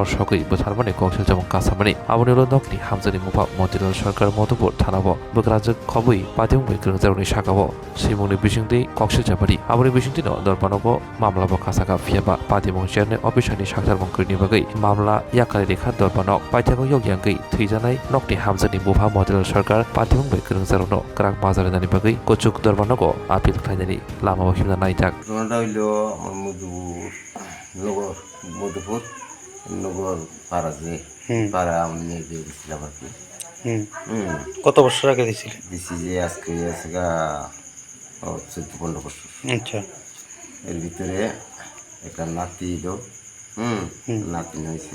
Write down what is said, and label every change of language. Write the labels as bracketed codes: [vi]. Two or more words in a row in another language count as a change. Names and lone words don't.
[trp] Shoki Butharmani Koksha Jamon Kasamani Abonilo Nokni Hamzani Mupa Motilal Sarkar Modobur Thanabo Bakrajak Kobi Patim Wikrjaroni Shakabo Simoni Bishingdi Koksha Jabari Aboni Bishingdino Dorbanogo Mamla Bokasaka Fiaba Patimong Jerne Obishani Shakar Mongkirni Bagai Mamla Yakari Rekha Dorbanok Paitago Yogyangai Thijanai Nokni Hamzani Bufa Motilal Sarkar Patimong Wikrjarono Krak Bazaranani Bagai Kochuk Dorbanogo Apil Khainani Lama Himna Naitak [bn] নগর মধুপুর নগর পাড়া যে পাড়া আমি নিয়ে গিয়েছিলাম আর কি। কত বছর আগে দিয়েছিলেন? দিছি যে আজকে আছে গা 14-15 বছর। আচ্ছা, এর ভিতরে একটা নাতি এলো, নাতিন হয়েছে।